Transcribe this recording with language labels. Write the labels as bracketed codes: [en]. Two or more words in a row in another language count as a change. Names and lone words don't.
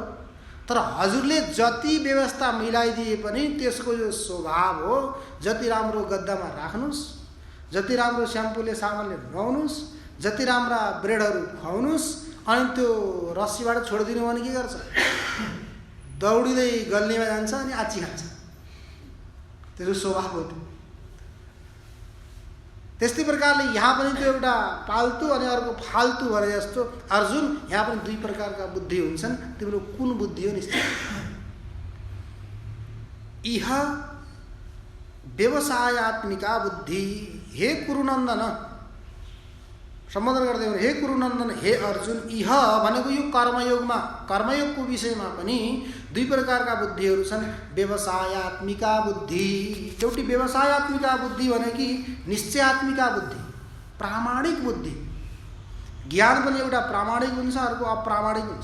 [ne] तर हजुरले जति व्यवस्था मिलाइदिए पनि त्यसको यो स्वभाव हो, जति राम्रो गद्दामा राख्नुस्, जति राम्रो स्याम्पूले साबुनले नुहाउनुस्, जति राम्रा ब्रेडहरू खुवाउनुस्, अनि त्यो रस्सीबाट छोडिदिनु भने के गर्छ, दौडिँदै गल्नेमा जान्छ अनि आची खान्छ। त्यसको स्वभाव हो त्यो। त्यस्तै प्रकारले यहाँ पनि त्यो एउटा पाल्तु अनि अर्को फाल्तु भने जस्तो अर्जुन, यहाँ पनि दुई प्रकारका बुद्धि हुन्छन्। तिम्रो कुन बुद्धि हो निश्चय। [sa] इह व्यवसायत्मिका बुद्धि, हे कुरुनन्दन, [ne] सम्बोधन गर्दै हो, [sa] हे कुरुनन्दन, हे अर्जुन, [ne] इह भनेको यो कर्मयोगमा, कर्मयोगको विषयमा पनि दुई प्रकारका बुद्धिहरू छन्। व्यवसायत्मिका बुद्धि, एउटी व्यवसायत्मिका बुद्धि भने कि निश्चयात्मिका बुद्धि, प्रामाणिक बुद्धि। ज्ञान पनि एउटा प्रामाणिक हुन्छ, अर्को अप्रामाणिक हुन्छ।